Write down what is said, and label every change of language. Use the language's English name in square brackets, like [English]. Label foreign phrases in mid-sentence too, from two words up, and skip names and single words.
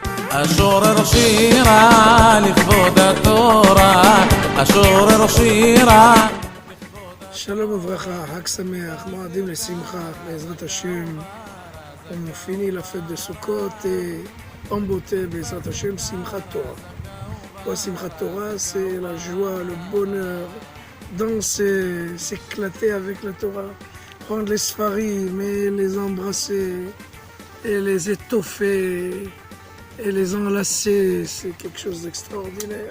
[Hebrew] אשורר שירה לכבוד התורה, אשורר שירה. שלום וברכה, חג שמח, מועדים לשמחה, בעזרת השם. [French] On finit la fête de Sukkot et en beauté, [Hebrew] בעזרת השם, שמחת תורה. [French] Quoi, Simchat Torah, c'est la joie, le bonheur, danser, s'éclater avec la Torah, prendre les sfarim et les embrasser et les étoffer et les enlacer, c'est quelque chose d'extraordinaire.